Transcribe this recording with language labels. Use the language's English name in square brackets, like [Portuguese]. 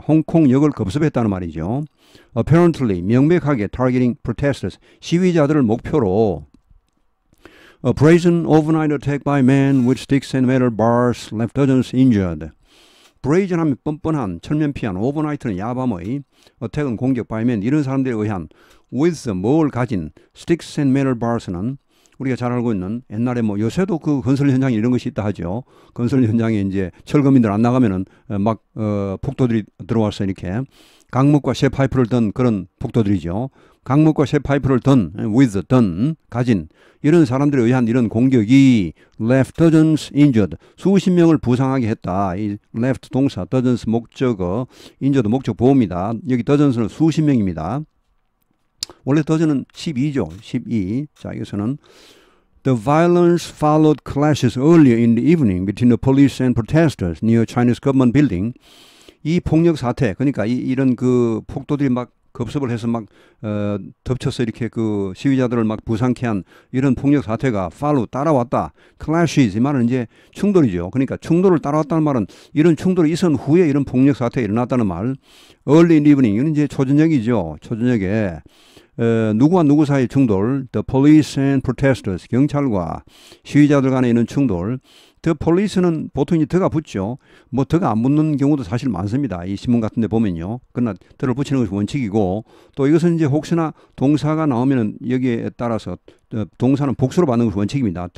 [Korean] 홍콩역을 급습했다는 말이죠. [English] apparently, [Korean] 명백하게 [English] targeting protesters, [Korean] 시위자들을 목표로 [English] A brazen overnight attack by men with sticks and metal bars left dozens injured. [Korean] brazen 하면 뻔뻔한, 철면피한, overnight는 야밤의, attack은 공격, [English] by men, [Korean] 이런 사람들에 의한, with 뭘 가진, [English] sticks and metal bars [Korean] 는 우리가 잘 알고 있는 옛날에 요새도 그 건설 현장에 이런 것이 있다 하죠. 건설 현장에 이제 철거민들 안 나가면은 폭도들이 들어와서 이렇게 강목과 쇠 파이프를 든 그런 폭도들이죠. 강목과 쇠 파이프를 든 가진 이런 사람들에 의한 이런 공격이 [English] left dozens injured, [Korean] 수십 명을 부상하게 했다. 이 left 동사, dozens 목적어, injured 목적 보호입니다. 여기 dozens는 수십 명입니다. 원래 dozen은 12죠. 12. 자, 여기서는 [English] The violence followed clashes earlier in the evening between the police and protesters near Chinese government building. [Korean] 이 폭력 사태, 그러니까 이런 그 폭도들이 막 급습을 해서 덮쳐서 이렇게 그 시위자들을 막 부상케 한 이런 폭력 사태가 follow, 따라왔다. clashes, 이 말은 이제 충돌이죠. 그러니까 충돌을 따라왔다는 말은 이런 충돌이 있은 후에 이런 폭력 사태가 일어났다는 말. [English] early in the evening, [Korean] 이건 이제 초저녁이죠. 초저녁에. 누구와 누구 사이의 충돌, [English] the police and protesters, [Korean] 경찰과 시위자들 간에 있는 충돌. the police는 보통 이제 더가 붙죠. 더가 안 붙는 경우도 사실 많습니다. 이 신문 같은 데 보면요. 그러나 더를 붙이는 것이 원칙이고, 또 이것은 이제 혹시나 동사가 나오면은 여기에 따라서 동사는 복수로 받는 것이 원칙입니다.